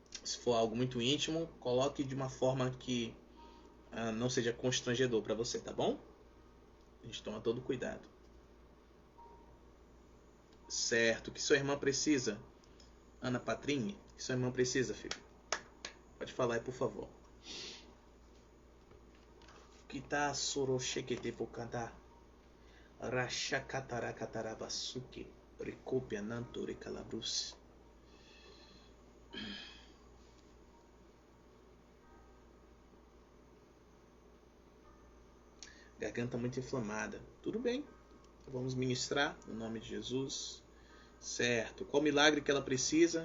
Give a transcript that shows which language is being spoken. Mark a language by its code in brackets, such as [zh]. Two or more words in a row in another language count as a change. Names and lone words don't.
[pt] Se for algo muito íntimo, coloque de uma forma que não seja constrangedor para você, tá bom? A gente toma todo cuidado. Certo. O que sua irmã precisa? Ana Patrinha, o que sua irmã precisa, filho? Pode falar aí, por favor. Kita soroshekete pokada. Rashakatarakatarabasuke. Recopia nanto recalabrus. Garganta muito inflamada. Tudo bem. Vamos ministrar no nome de Jesus. Certo. Qual milagre que ela precisa?